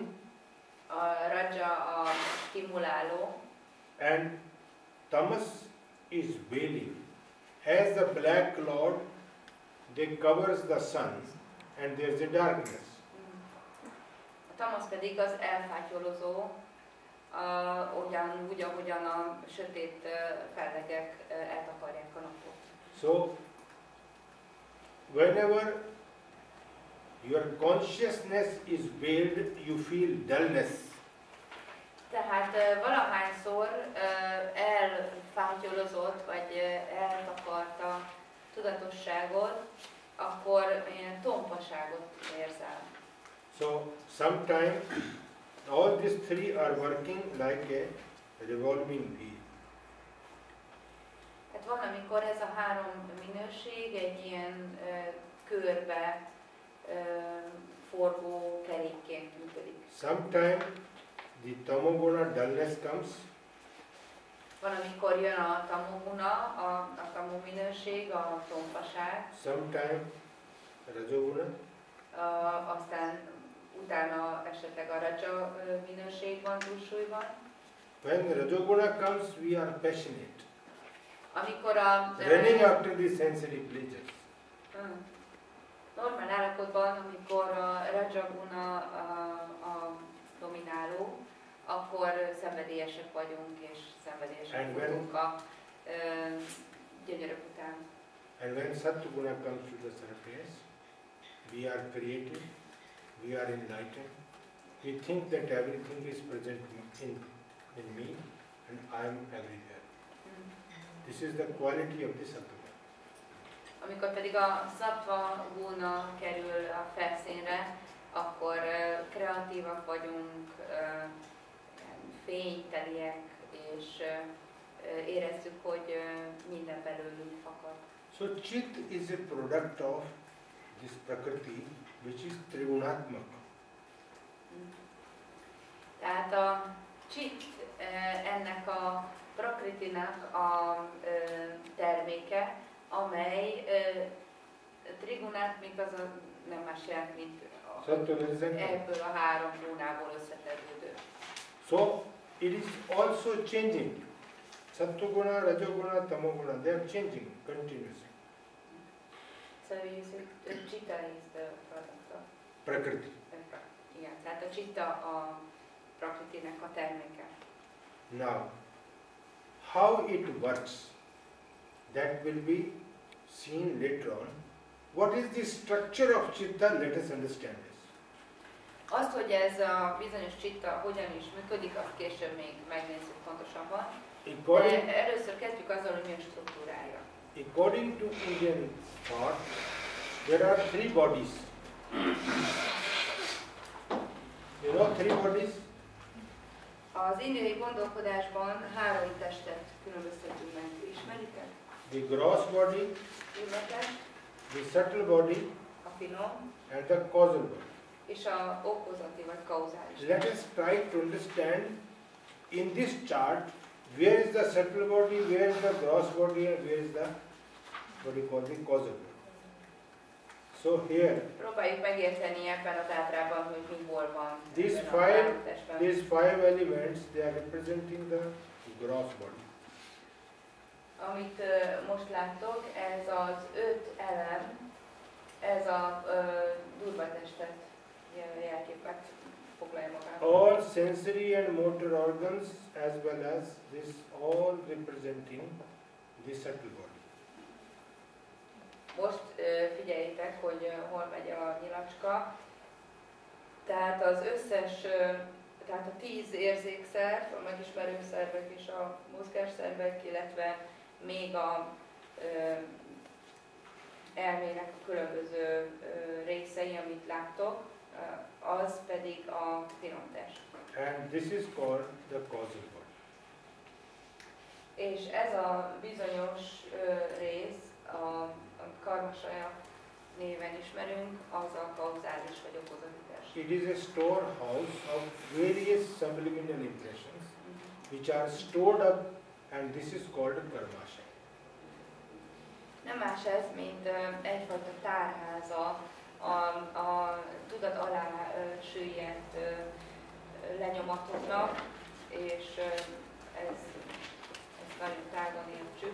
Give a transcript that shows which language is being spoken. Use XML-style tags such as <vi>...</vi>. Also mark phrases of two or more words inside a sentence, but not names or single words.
<hu>A Raja a stimuláló.</hu> <en>And Tamas is veiling. As the black cloud, they covers the sun and there is a darkness.</en> <hu>A Tamas pedig az elfátyolozó, ugyanúgy, ahogyan a sötét fellegek eltakarják a napot.</hu> <en>So, whenever your consciousness is veiled, you feel dullness.</en> <hu>Tehát valahányszor elfátyolozott, vagy eltakarta tudatosságot, akkor ilyen tompaságot érzel.</hu> <en>So, sometimes all these three are working like a revolving wheel.</en> <hu>Hát van, amikor ez a három minőség egy ilyen körbe forgó kerékként működik.</hu> <en>Sometimes the tamoguna dullness comes.</en> <hu>Van, amikor jön a tamoguna, a tamu minőség, a tompaság.</hu> <en>Sometimes rajoguna.</en> <hu>Aztán utána esetleg a raja minőség van túlsúlyban.</hu> <en>When rajoguna comes, we are passionate.</en> <hu>Amikor a</hu> <en>Running after the sensory pleasures.</en> <hu>Normál állapotban, amikor a rajaguna a domináló, akkor szenvedélyesek vagyunk, és szenvedélyesek vagyunk a gyönyörök után.</hu> <en>And when Sattva comes to the surface, we are creative, we are enlightened. We think that everything is present in me and I am everywhere. This is the quality of the Sattva.</en> <hu>Amikor pedig a Sattva guna kerül a felszínre, kreatívak vagyunk, fényteliek, és érezzük, hogy minden belőlünk fakad.</hu> <en>So Chit is a product of this Prakriti, which is Trigunatmak.</en> <hu>Tehát a Chit ennek a Prakritinak a terméke, amely Trigunatmik az nem más jelent, mint ebből a három gúnából összetevődő.</hu> <en>So it is also changing. Sattva-guna, Rajoguna, Tamoguna, they are changing continuously. So you say Chitta is the product of Prakriti.</en> <hu>igen, tehát a Chitta a Prakritinek a terméke.</hu> <en>Now, how it works, that will be seen later on. What is the structure of Chitta? Let us understand this.</en> <hu>Azt, hogy ez a bizonyos Chitta hogyan is működik, azt később még megnézzük pontosabban. De először kezdjük azzal, hogy mi a struktúrája.</hu> <en>According to Indian thought, there are three bodies. You know three bodies?</en> <hu>Az indiai gondolkodásban három testet különböztetünk meg. Ismeritek?</hu> <en>The gross body,</en> <hu>Illetve</hu> <en>the subtle body,</en> <hu>a finom</hu> <en>and the causal body.</en> <hu>és a okozati vagy kauzális.</hu> <en>Let us try to understand in this chart where is the subtle body, where is the gross body, and where is the what you call the causal body. So here,</en> <hu>Próbáljuk megérteni ebben az ábrában, hogy mi hol van.</hu> <en>these</en> <hu>ebben a három</hu> <en>five,</en> <hu>testben.</hu> <en>these five elements, they are representing the gross body.</en> <hu>Amit most láttok, ez az 5 elem, ez a durva testet jelképet foglalja magába.</hu> <en>All sensory and motor organs as well as this all representing the subtle body.</en> <hu>Most figyeljétek, hogy hol megy a nyilacska. Tehát az összes, tehát a 10 érzékszerv, a megismerő szervek és a mozgásszervek, illetve még a elmének a különböző részei, amit láttok, az pedig a finomtest.</hu> <en>And this is called the causal body.</en> <hu>És ez a bizonyos rész, a karmasaja néven ismerünk, az a kauzális vagy okozati test.</hu> <en>It is a storehouse of various subliminal impressions which are stored up, and this is called karmasha.</en> <hu>Nem más ez, mint egyfajta tárháza a tudat alá süllyedt lenyomatoknak, és ez nagyon tágan értsük.</hu>